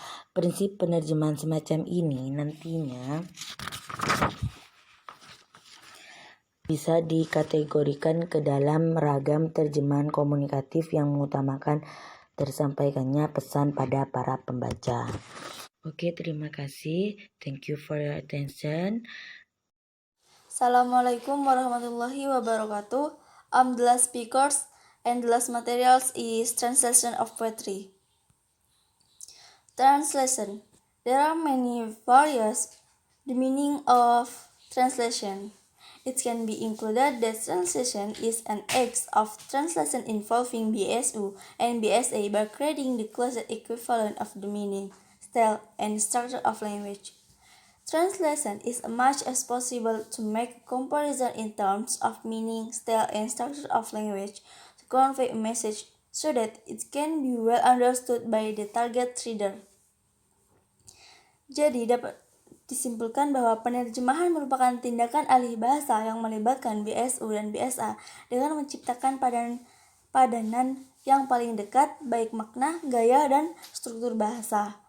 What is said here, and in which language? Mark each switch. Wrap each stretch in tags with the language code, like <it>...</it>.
<id>Prinsip penerjemahan semacam ini nantinya bisa dikategorikan ke dalam ragam terjemahan komunikatif yang mengutamakan tersampaikannya pesan pada para pembaca. Oke, terima kasih.</id> <en>Thank you for your attention.</en> <ar>Assalamualaikum warahmatullahi wabarakatuh.</ar> <en>The last speakers and the last materials is translation of poetry. Translation. There are many various the meaning of translation. It can be included that translation is an act of translation involving BSU and BSA by creating the closest equivalent of the meaning, style, and structure of language. Translation is as much as possible to make comparison in terms of meaning, style, and structure of language to convey a message so that it can be well understood by the target reader.</en> <id>Jadi dapat disimpulkan bahwa penerjemahan merupakan tindakan alih bahasa yang melibatkan BSU dan BSA dengan menciptakan padanan yang paling dekat baik makna, gaya, dan struktur bahasa.</id>